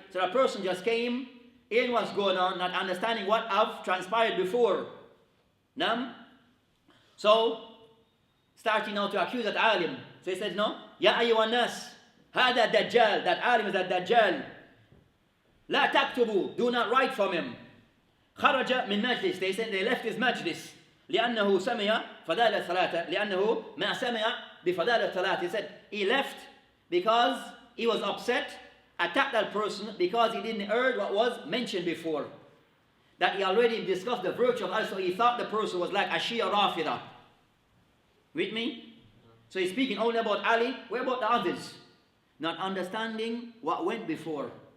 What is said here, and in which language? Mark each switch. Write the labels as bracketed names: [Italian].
[English] So the person just came in what's going on, not understanding what have transpired before. Nam. So, starting now to accuse that alim. So he said, no, [Arabic] Ya ayyuhan nas, Hada Dajjal, [English] that alim is that Dajjal. [Arabic] La taktubu, [English] do not write from him. [Arabic] Kharaja min majlis, [English] they said they left his majlis. [Arabic] لأنه سمع فضائل الثلاثة لأنه ما سمع بفضائل الثلاثة. [English] He said he left because he was upset, attacked that person because he didn't hear what was mentioned before. That he already discussed the virtue of Ali, so he thought the person was like a Shia Rafida. With me? So he's speaking only about Ali. Where about the others? Not understanding what went before.